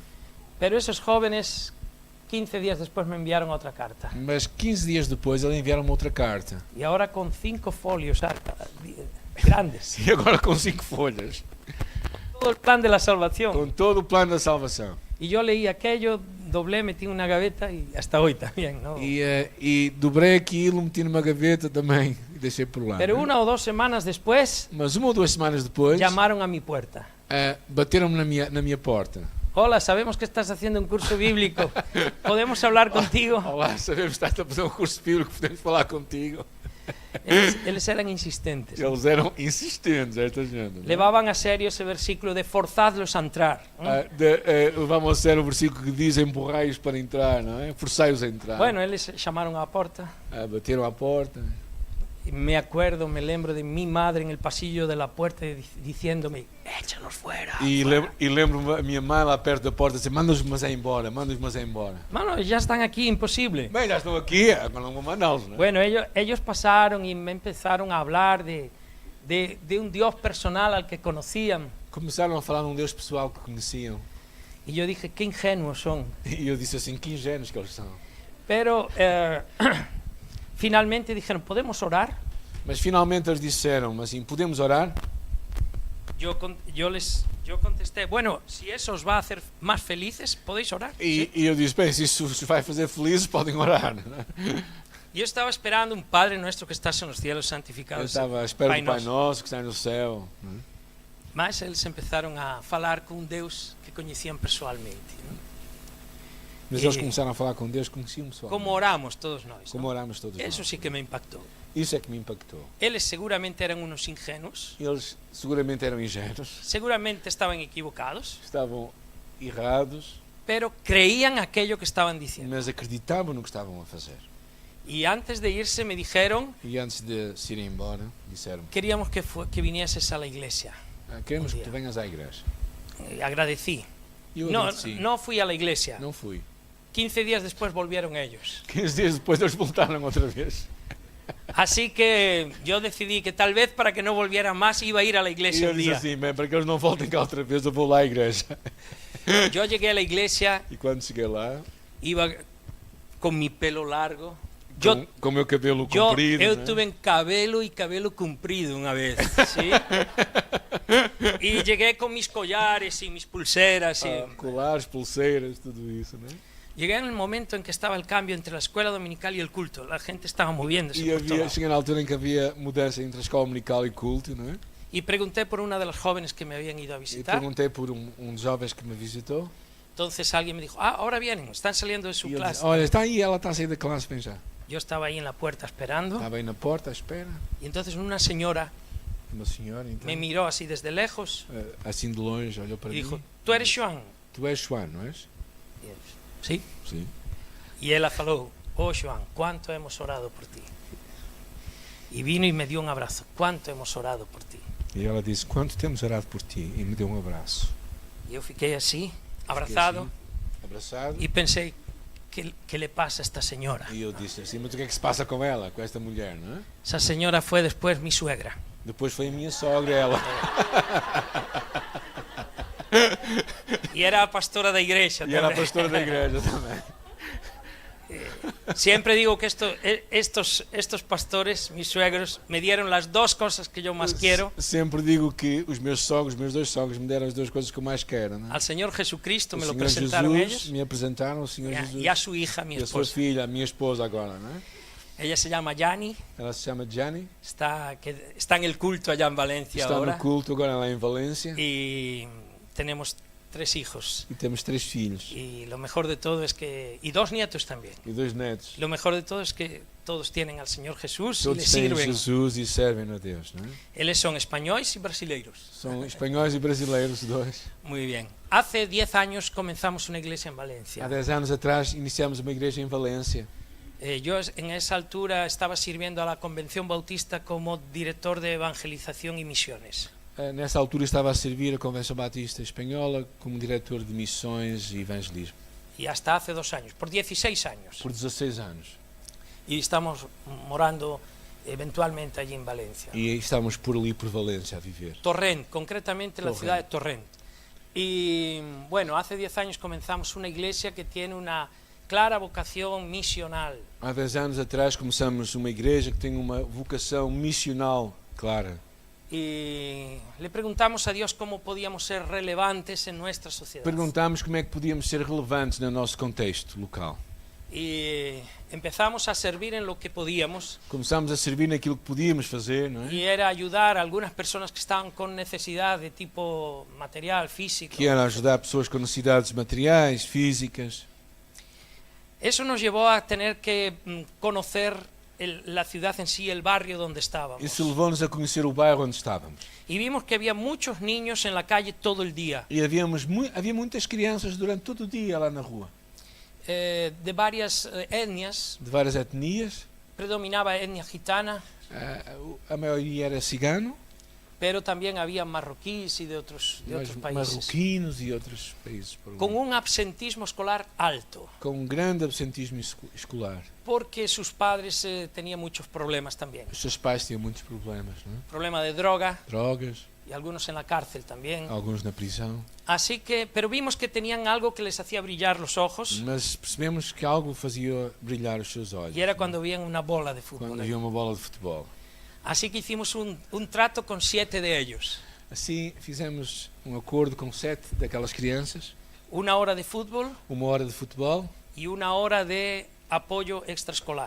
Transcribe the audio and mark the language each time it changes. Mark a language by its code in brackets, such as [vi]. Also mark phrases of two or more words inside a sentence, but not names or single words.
[pt] Pero esses jovens, 15 dias depois, me enviaram outra carta. Mas 15 dias depois, eles enviaram-me outra carta. E agora com 5 folhos grandes. E agora com 5 folhas. Todo o plano da salvação. Com todo o plano da salvação. E eu [es] leí aquello, doblé, [pt] meti na gaveta e hasta hoje também, não? E dobrei aquilo, meti numa gaveta também. e deixei por lá. [es] Pero [pt] né? [es] 1 o 2 semanas después [pt] Mas 1 ou 2 semanas depois, [es] llamaron a mi puerta. [pt] bateram-me na minha porta. [es] Hola, sabemos que estás haciendo un curso bíblico. ¿Podemos hablar contigo? [pt] Olá, sabemos que estás a fazer um curso bíblico, podemos falar contigo. Eles eran insistentes. Eles eram insistentes, esta gente. Né? [es] Levaban a serio ese versículo de forzadlos a entrar. [pt] Levavam a sério o versículo que diz empurrai-os para entrar, não é? Forçai-os a entrar. [es] Bueno, eles chamaron a la porta. [pt] Bateram à porta. [es] Y me lembro de mi madre en el pasillo de la puerta diciéndome, échalos fuera. [pt] E lembro-me a minha mãe lá perto da porta dizer, manda-os mas é embora, manda-os mas é embora. [es] Mano, ya están aquí, imposible. [pt] Bem, já estão aqui, agora não vou mandá-los, não é? [es] Bueno, ellos pasaron y me empezaron a hablar de un Dios personal al que conocían. [pt] Começaram a falar de um Deus pessoal que conheciam. [es] Y yo dije, qué ingenuos son. [pt] E eu disse assim, que ingênuos que eles são. [es] Pero finalmente dijeron, ¿podemos orar? [pt] Mas finalmente eles disseram, mas assim, podemos orar? [es] Yo contesté, bueno, si eso os va a hacer más felices, podéis orar. [pt] E eu disse, bem, se isso os vai fazer felizes, podem orar. Não é? [es] Yo estaba esperando un Padre nuestro que estás en los cielos, [pt] Eu [es] santificado. [pt] estava à espera Pai do Pai Nosso. Nosso que está no céu. Não é? Mas eles empezaram a falar com um Deus que conheciam pessoalmente. Não? Mas eles começaram a falar com Deus, conheciam pessoal. Como oramos todos nós. Como oramos todos [es] Eso [pt] nós. [es] sí que me impactou. [pt] Isso é que me impactou. Eles seguramente eram uns ingênuos, Eles seguramente eram ingênuos, seguramente estavam equivocados, estavam errados, [es] pero creían aquello que estaban diciendo. [pt] mas acreditavam no que estavam a fazer. [es] Y antes de irse me dijeron, [pt] E antes de se irem embora, disseram, [es] queríamos que vinieses a la iglesia. [pt] queremos Um que dia. tu venhas à igreja. [es] Agradecí. [pt] E eu [es] No, [pt] agradeci. [es] no fui a la iglesia. [pt] Não fui. [es] 15 días después volvieron ellos. [pt] 15 dias depois eles voltaram outra vez. [es] Así que yo decidí que tal vez para que no volvieran más iba a ir a la [pt] E [es] iglesia [pt] eu [es] un [pt] disse [es] día. [pt] assim, bem, para que eles não voltem cá outra vez, eu vou lá à igreja. [es] Yo llegué a la iglesia, [pt] E quando cheguei lá, [es] iba con mi pelo largo. [pt] com o meu cabelo comprido, Eu né? [es] tuve cabelo y [pt] cabelo comprido [es] una vez, ¿sí? Y llegué con mis collares y mis pulseras. [pt] Colares, pulseiras, tudo isso, né? [es] Llegué en el momento en que estaba el cambio entre la escuela dominical y el culto. La gente estaba moviéndose. [pt] E por todo lado. cheguei na altura em que havia mudança entre a escola dominical e culto, não é? [es] Y pregunté por una de las jóvenes que me habían ido a [pt] E [es] visitar. [pt] perguntei por dos jovens que me visitou. [es] Entonces alguien me dijo, ahora vienen, están saliendo de su [pt] E ele [es] clase. [pt] disse, olha, está aí, ela está a sair da classe, vem já. [es] Yo estaba ahí en la puerta esperando. [pt] Estava aí na porta à espera. [es] Y entonces una señora [pt] Uma senhora, então, [es] me miró así desde lejos [pt] assim de longe, olhou para [es] y dijo, [pt] mim. [es] ¿tú eres Joan? [pt] Tu és João, não és? [es] Y yo, sí. [pt] Sim. [es] Y ella falou, oh Joan, ¿cuánto hemos orado por ti? Y vino y me dio un abrazo, ¿cuánto hemos orado por ti? [pt] E ela disse, quanto temos orado por ti? E me deu abraço. [es] Y yo fiqué así, [pt] Fiquei [es] abrazado, [pt] assim, abraçado. [es] y pensé, ¿qué le pasa a esta señora? [pt] E eu disse assim, mas o que é que se passa com ela, com esta mulher, não é? [es] Esa señora fue después mi suegra. [pt] Depois foi a minha sogra, ela. [es] Y era pastora da iglesia. [pt] E era a [es] también. [pt] pastora da igreja também. [es] Siempre digo que estos pastores, mis suegros, me dieron las dos cosas que yo más quiero. [pt] Sempre digo que os meus dois sogros, me deram as duas coisas que eu mais quero, não é? [es] Al Señor Jesucristo [pt] O [es] me lo [pt] Senhor [es] presentaron [pt] Jesus, [es] ellos [pt] me apresentaram o Senhor Jesus [es] y a su hija, mi [pt] e a sua [es] esposa. [pt] filha, a minha esposa agora, não é? [es] Ella se llama Yani, [pt] Ela se chama Gianni, [es] está en el culto allá en Valencia [pt] está [es] ahora. [pt] no culto agora lá em Valência [es] Y tenemos 3 hijos. [pt] e temos 3 filhos [es] Y lo mejor de todo es que... Y 2 nietos también. [pt] e 2 netos. [es] Lo mejor de todo es que todos tienen al Señor Jesús y le [pt] Todos têm [es] sirven. [pt] Jesus e servem a Deus, não é? [es] Ellos son españoles y brasileiros. [pt] São espanhóis e brasileiros, os dois. [es] Muy bien. Hace 10 años comenzamos una iglesia en Valencia. [pt] Há 10 anos atrás iniciamos uma igreja em Valência. [es] Yo en esa altura estaba sirviendo a la Convención Bautista como director de evangelización y misiones. [pt] Nessa altura estava a servir a Convenção Batista Espanhola como diretor de missões e evangelismo. [es] Y hasta hace 2 años, por 16 años. [pt] Por 16 anos. [es] Y estamos morando eventualmente allí en Valencia. [pt] E estávamos por ali, por Valência, a viver. [es] Torrent, concretamente la [pt] Torrent. [es] ciudad de Torrent. Y bueno, hace 10 años comenzamos una iglesia que tiene una clara vocación misional. [pt] Há 10 anos atrás começamos uma igreja que tem uma vocação missional clara. [es] Y le preguntamos a Dios cómo podíamos ser relevantes en nuestra sociedad. [pt] Perguntámos como é que podíamos ser relevantes no nosso contexto local. [es] Y empezamos a servir en lo que podíamos, [pt] Começámos a servir naquilo que podíamos fazer, não é? [es] y era ayudar a algunas personas que estaban con necesidad de tipo material, físico. [pt] Que era ajudar pessoas com necessidades materiais, físicas. [es] Eso nos llevó a tener que conocer la ciudad en sí, el barrio donde estábamos. [pt] Isso levou-nos a conhecer o bairro onde estávamos. [es] Y vimos que había muchos niños en la calle todo el día, [pt] E havia muitas crianças durante todo o dia lá na rua. [es] de varias etnias. [pt] De várias etnias. [es] Predominaba etnia gitana, [pt] A maioria era cigano, [es] pero también había marroquíes y de otros países. [pt] marroquinos e outros países. [es] Con un absentismo escolar alto, [pt] Com um grande absentismo escolar. [es] porque sus padres tenían muchos problemas también. [pt] Os seus pais tinham muitos problemas, não é? [es] Problema de droga [pt] Drogas, [es] y algunos en la cárcel también. [pt] alguns na prisão. [es] Así que, pero vimos que tenían algo que les hacía brillar los ojos, [pt] Mas percebemos que algo fazia brilhar os seus olhos [es] y era cuando veían una bola de fútbol. [pt] quando havia uma bola de futebol. [es] Así que hicimos un trato con 7 de ellos. [pt] Assim fizemos um acordo com 7 daquelas crianças, [es] 1 hora de fútbol [pt] 1 hora de futebol [es] y 1 hora de apoyo extraescolar.